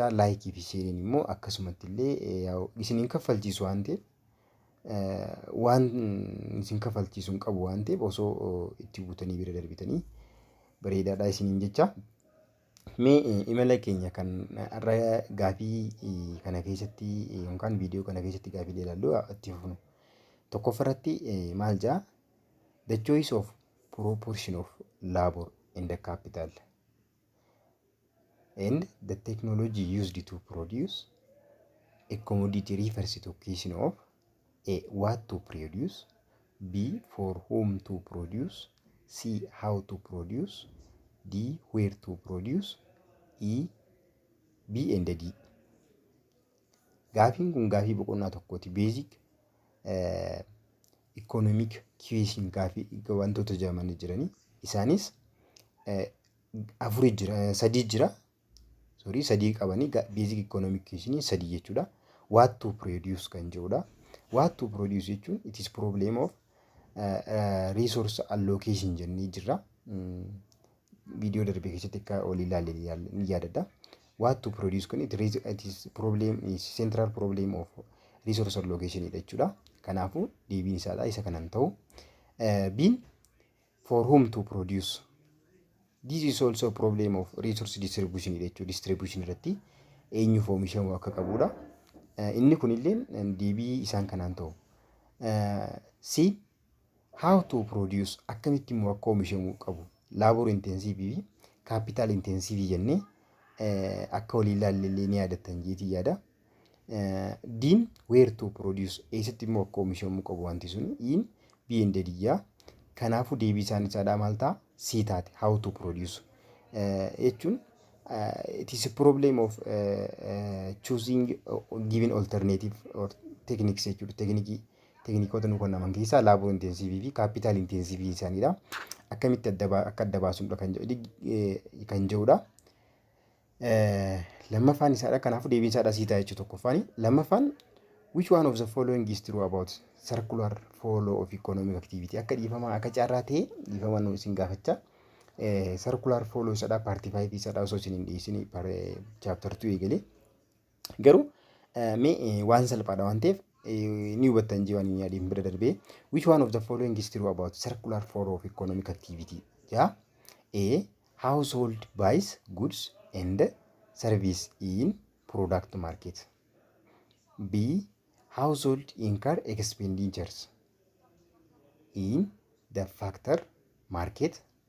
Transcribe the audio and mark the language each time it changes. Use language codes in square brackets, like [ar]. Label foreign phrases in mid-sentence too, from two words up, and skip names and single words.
[om] Laayikii fi sheeriin immoo akkasumatti illee isiniin kaffalchiisu waan ta'eef waan isin kaffalchiisu hin qabu waan ta'eef osoo itti buutanii bira darbitanii bareedaadha isiniin jecha. Mee imala keenya kan har'a gaafii kana keessatti yookaan viidiyoo kana keessatti gaafilee ilaallu itti fufnu. Tokkoffaarratti maal jedhaa? [en] The choice of proportion of labor in the capital and the technology used to produce a commodity refers to question of A. What to produce, B. For whom to produce, C. How to produce, D. Where to produce, E. B and D. [om] Gaafiin kun gaafii boqonnaa tokkooti. [en] Basic economic question [om] gaafii wantoota jedhamanii jiranii. Isaanis sadii jira. Sadii qabanii [en] basic economic question [om] sadii jechuudha. [en] What to produce [om] kan jedhudha. [en] What to produce jechuun it is problem of resource allocation [om] jennee jirra. Viidiyoo darbee keessatti akka ol ilaalle ni yaadadha. [en] What to produce kun it is central problem of resource allocation jechuudha. [om] Kanaafuu deebiin isaadha isa kanan ta'u. [en] B'n for whom to produce. This is also problem of resource distribution jechuudha. [om] Distribution irratti eenyuuf oomishamuu akka qabudha. Inni kunillee deebii isaan kanaan ta'u. C [en] how to produce [om] akkamitti immoo akka oomishamuu qabu. [en] Labor intensive [om] fi [en] capital intensive [om] jennee akka walii ilaallee ni yaadattan jeetii yaada. D'n [en] where to produce [om] eessatti immoo akka oomishamuu qabu wanti sun. [en] E'n B and D. [om] Kanaafuu deebii isaadhaa maal ta'a? [en] C taate how to produce jechuun it is a problem of choosing given alternative or techniques jechuudha. [om] Tekniikoota nu kennaman keessaa [en] labor intensive [om] fi [en] capital intensive [om] isaaniidha. Akkamitti akka adda baasuudha kan jedhudha. Lammaffaan isaadha. Kanaafuu deebiin isaadhaa C ta'a jechuudha tokkoffaani. [en] Lammaffaan which one of the following is true about circular flow of economic activity? [om] Akka dhiifamaa akka caarraa ta'e dhiifamaa nu isin gaafachaa. [en] Circular flow [om] isaadhaa paartii 5 isaadhaa osoo isin hin dhiyeessin chapter 2 eegalee. Garuu mee waan salphaadha waan ta'eef ni hubattan jee waan hin yaadiin bira darbee. [en] Which one of the following is true about circular flow of economic activity? A. Household buys goods and service in product market. B. Household incur expenditures in the factor market.